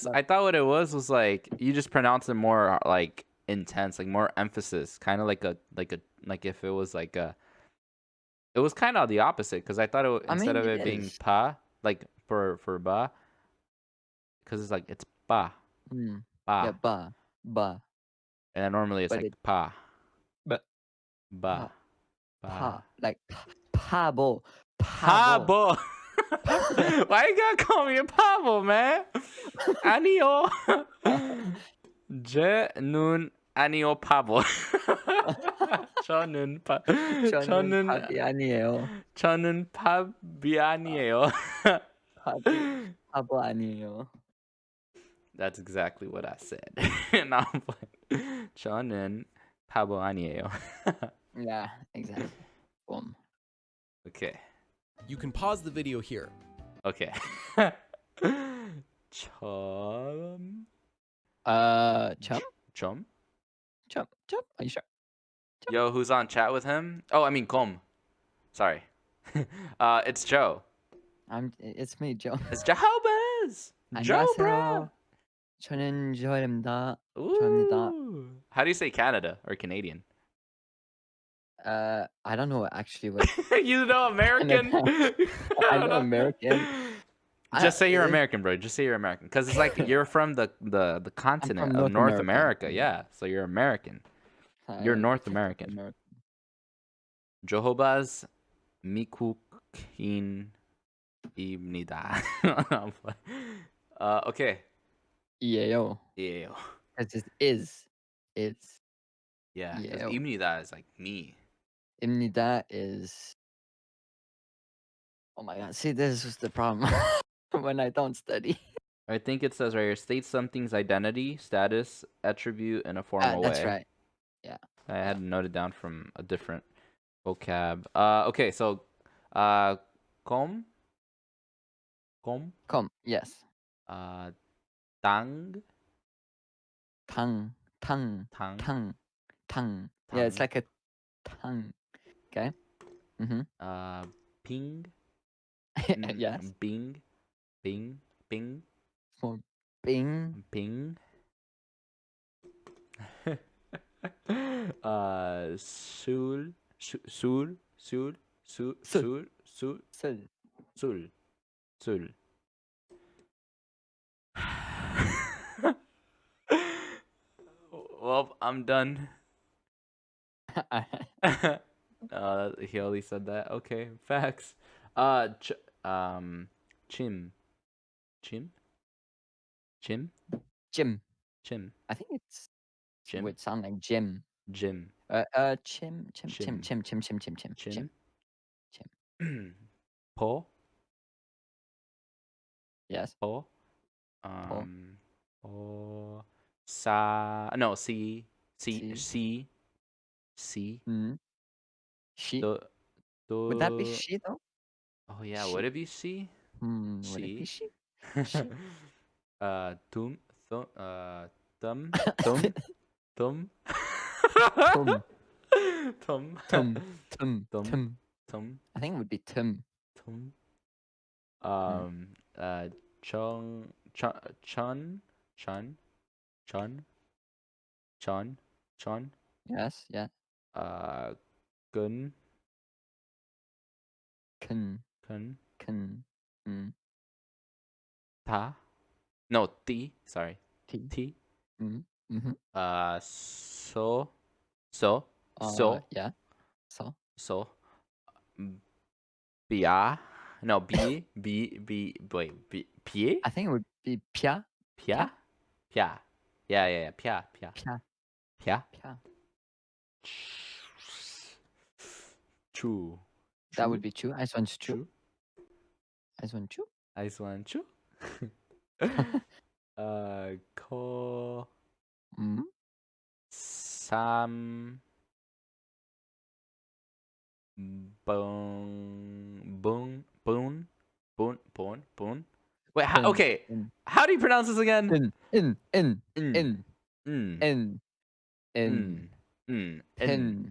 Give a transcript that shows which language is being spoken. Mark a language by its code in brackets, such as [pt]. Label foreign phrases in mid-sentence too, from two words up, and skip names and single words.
[en] but- I thought what it was like you just pronounce it more like intense, like more emphasis, kind of like if it was like a. It was kind of the opposite because I thought it I instead mean, of it it being is. pa, like for ba, because it's like it's ba Mm. ba, Yeah, ba. and then normally it's But like it- pa but- ba Pa. Like pabo. Pabo. Pabo. Why you gotta call me a pabo, man? Anio. [ko] 저는 아니오 바보. 저는 파 저는 저는 밥이 아니에요. 저는 밥이 아니에요. 바보 아니에요. [en] That's exactly what I said. And I'm like, [ko] 저는 바보 아니에요. [en] Yeah, exactly. Boom. Okay. You can pause the video here. Okay. 점. Chum? 점. Chum? Are you sure? Yo, who's on chat with him? Oh, I mean, com. Sorry. It's Joe. It's me, Joe. It's Jehovah's. Joe, bro. [ko] 안녕하세요. 저는 조입니다. 좋아합니다. [en] Ooh. How do you say Canada or Canadian? I don't know actually what. You know American? I know American. Just say you're If- American, bro. Just say you're American. Because it's like you're from the continent from of North North America. America. Yeah. So you're American. You're North American. [ko] Jehovah's 미국인입니다. [en] Okay. [ko] 이에요. [en] Yeah. Because it is. It's. Yeah. Because Yeah. 입니다 is like me. 입니다 is. Oh my god. See, this is the problem when I don't study. I think it says right here, state something's identity, status, attribute in a formal That's way. right. I had noted down from a different vocab. Okay, so com, Yes. tang, 탕. tang, Yeah, it's 탕. like a tongue. Okay. Mm-hmm. ping, Yes. bing, For Bing. ping. Sul, sul, sul, sul, sul, sul, Sul. sul, sul. Well, I'm done. He only said that. Okay, facts. Chim, chim, chim, Jim. chim, I think it Jim, would sound like Jim. Jim, Chim, chim, chim, chim, chim, chim, chim, chim, chim, chim, chim. po, Yes. po, Po. po, sa, no, c, C. c, Mm. She. do, Would that be do. she though? Oh yeah, She. would it be c? Would it be C. she? She. Tum, thum, tum, tum, Tum. tum, Tum. Tum. tum, Tum. tum, I think it would be Tum. tum. Mm. Chong, chun, chun, chun, chun, chun. Yes. Yeah. Gun, Kun. kun, Kun. Mm. ta. No, t. Sorry, T. t. Mm. Mm-hmm. So, so, so, Yeah. So. so. Bia. No, wait, pie? I think it would be Pia. Pia? Pia. Yeah. Pia. Pia. Pia. Pia. Chu. That would be Chu. Ice one's Chu. Chu. Ice one Chu. Ice one, chu. Ko. Mm. Sam. Boon. Wait, okay. How do you pronounce this again? In. Pin.